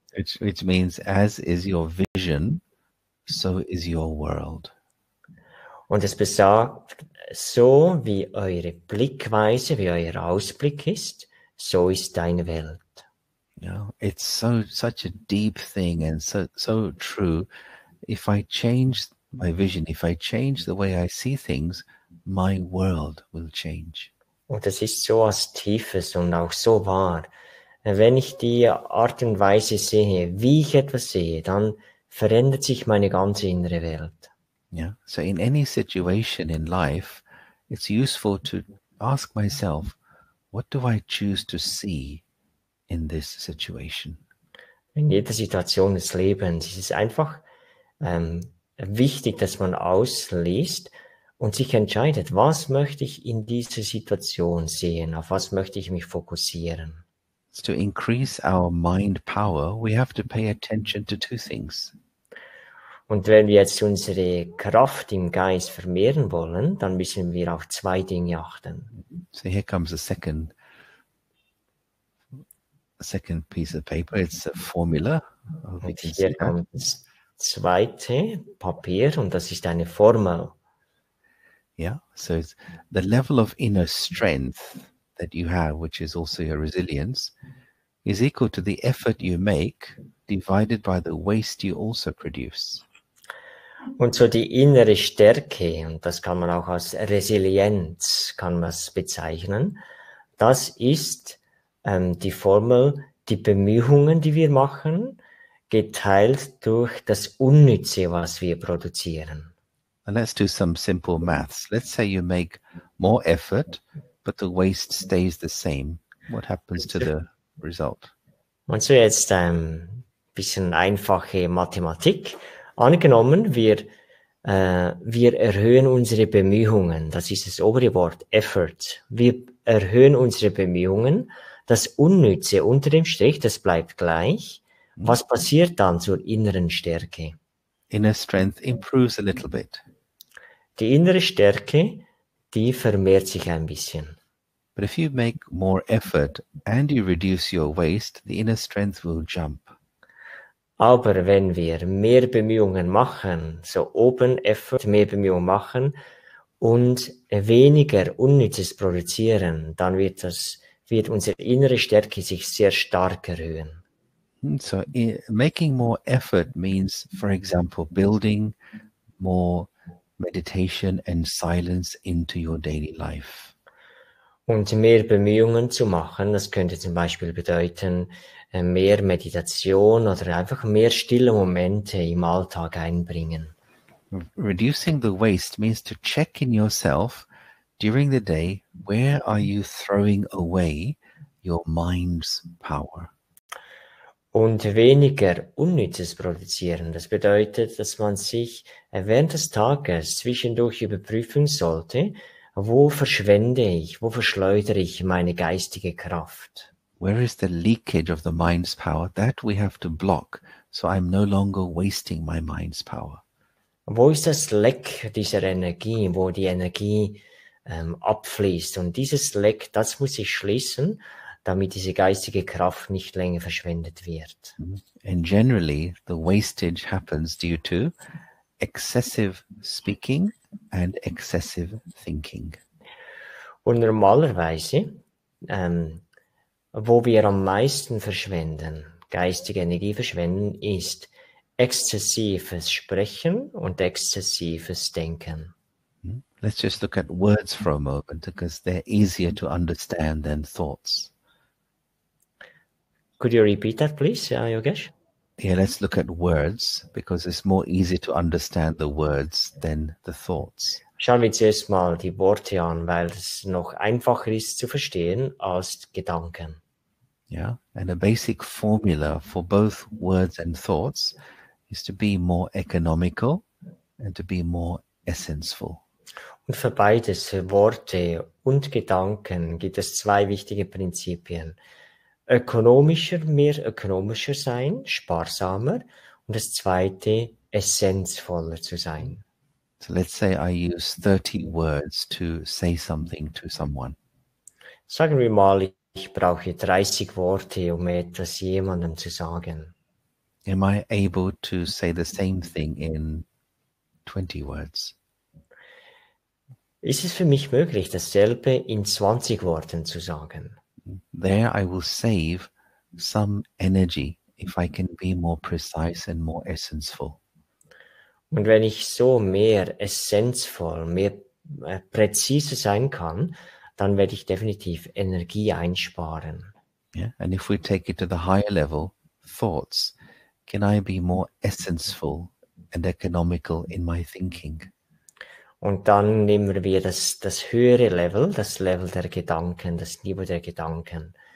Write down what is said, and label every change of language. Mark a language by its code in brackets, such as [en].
[en] Which means, as is your vision, so is your world. [de] Und es besagt, so wie eure Blickweise, wie euer Ausblick ist, so ist deine Welt. [en] Yeah, it's such a deep thing and so true. If I change my vision, if I change the way I see things, my world will change. [de] Und es ist so was Tiefes und auch so wahr. Wenn ich die Art und Weise sehe, wie ich etwas sehe, dann verändert sich meine ganze innere Welt. [en] Yeah. So in any situation in life, it's useful to ask myself, what do I choose to see in this situation? [de] In jeder Situation des Lebens ist es einfach wichtig, dass man ausliest und sich entscheidet, was möchte ich in dieser Situation sehen, auf was möchte ich mich fokussieren. [en] To increase our mind power, we have to pay attention to two things. [de] Und wenn wir jetzt unsere Kraft im Geist vermehren wollen, dann müssen wir auf zwei Dinge achten. [en] So here comes a second piece of paper. It's a formula. [de] Und hier kommt das zweite Papier und das ist eine Formel. [en] Yeah, so it's the level of inner strength that you have, which is also your resilience, is equal to the effort you make divided by the waste you also produce. [de] Und so die innere Stärke, und das kann man auch als Resilienz kann man es bezeichnen, das ist die Formel, die Bemühungen, die wir machen, geteilt durch das Unnütze, was wir produzieren. [en] And let's do some simple maths. Let's say you make more effort, but the waste stays the same. What happens to the result? [de] Und so jetzt ein bisschen einfache Mathematik. Angenommen, wir erhöhen unsere Bemühungen. Das ist das obere Wort, Effort. Wir erhöhen unsere Bemühungen. Das Unnütze unter dem Strich, das bleibt gleich. Was passiert dann zur inneren Stärke? [en] Inner strength improves a little bit. [de] Die innere Stärke, die vermehrt sich ein bisschen. [en] But if you make more effort and you reduce your waste, the inner strength will jump. [de] Aber wenn wir mehr Bemühungen machen, so oben Effort, mehr Bemühungen machen und weniger Unnützes produzieren, dann wird unsere innere Stärke sich sehr stark erhöhen. [en] So making more effort means, for example, building more meditation and silence into your daily life. [de] Und mehr Bemühungen zu machen, das könnte zum Beispiel bedeuten, mehr Meditation oder einfach mehr stille Momente im Alltag einbringen. [en] Reducing the waste means to check in yourself during the day, where are you throwing away your mind's power? [de] Und weniger Unnützes produzieren. Das bedeutet, dass man sich während des Tages zwischendurch überprüfen sollte, wo verschwende ich, wo verschleudere ich meine geistige Kraft? [en] Where is the leakage of the mind's power? That we have to block, so I'm no longer wasting my mind's power. [de] Wo ist das Leck dieser Energie, wo die Energie abfließt? Und dieses Leck, das muss ich schließen, damit diese geistige Kraft nicht länger verschwendet wird. [en] And generally, the wastage happens due to excessive speaking and excessive thinking. [de] Und normalerweise, wo wir am meisten verschwenden, geistige Energie verschwenden, ist exzessives Sprechen und exzessives Denken. [en] Let's just look at words for a moment, because they're easier to understand than thoughts. Could you repeat that, please, Yogesh? Yeah, let's look at words, because it's more easy to understand the words than the thoughts. [de] Schauen wir zuerst mal die Worte an, weil es noch einfacher ist zu verstehen als Gedanken. [en] Yeah, and a basic formula for both words and thoughts is to be more economical and to be more essential. [de] Und für beides, für Worte und Gedanken, gibt es zwei wichtige Prinzipien. Mehr ökonomischer sein, sparsamer, und das zweite, essenzvoller zu sein. [en] So let's say I use 30 words to say something to someone. [de] Sagen wir mal, ich brauche 30 Worte, um etwas jemandem zu sagen. [en] Am I able to say the same thing in 20 words? [de] Ist es für mich möglich, dasselbe in 20 Worten zu sagen? [en] There I will save some energy if I can be more precise and more essential. [de] Und wenn ich so mehr essenzvoll, mehr präzise sein kann, dann werde ich definitiv Energie einsparen. [en] Yeah, and if we take it to the higher level, thoughts, can I be more essential and economical in my thinking? [de] Und dann nehmen wir das höhere Level, das Level der Gedanken, das Niveau der Gedanken.